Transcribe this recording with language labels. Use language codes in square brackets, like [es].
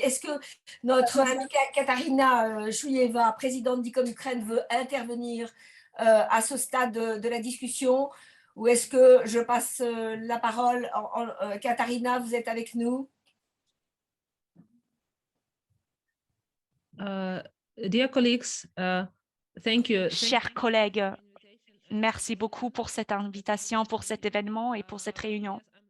[fr] Est-ce que notre amie Katarina Chouyeva, présidente d'ICOM Ukraine, veut intervenir à ce stade de la discussion, ou est-ce que je passe la parole Katarina, vous êtes avec nous? [en] Dear colleagues, thank you. [fr] Chers collègues, merci beaucoup pour cette invitation, pour cet événement et pour cette réunion.